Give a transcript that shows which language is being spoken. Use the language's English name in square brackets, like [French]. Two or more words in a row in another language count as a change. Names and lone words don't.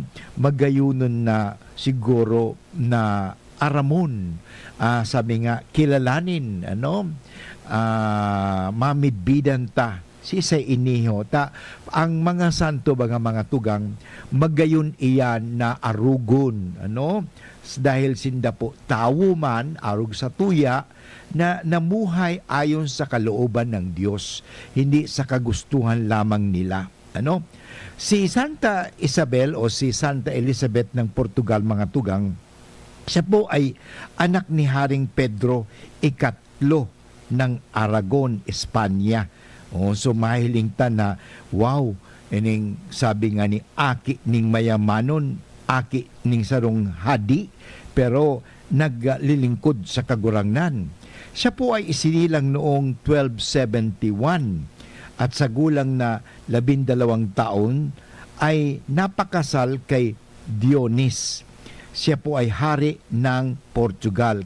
[Bikol] Magayunon na siguro na aramon, sabi nga kilalanin, ano? Mamidbidan ta si sa iniho ta ang mga santo mga tugang magayon iyan na arugon, ano, dahil sinda po tawo man arug sa tuya na namuhay ayon sa kalooban ng Diyos, [Filipino] hindi sa kagustuhan lamang nila, [Bikol] ano. [Filipino] Si Santa Isabel o si Santa Elizabeth ng Portugal mga tugang, siya po ay anak ni Haring Pedro ikatlo ng Aragon, Espanya. [Bikol] So mahiling ta na, wow, ining sabi nga ni aki ning mayamanon, aki ning sarong hadi, pero naglilingkod sa kagurangnan. [Filipino] Siya po ay isinilang noong 1271 at sa gulang na 12 taon ay napakasal kay Dionis. Siya po ay hari ng Portugal.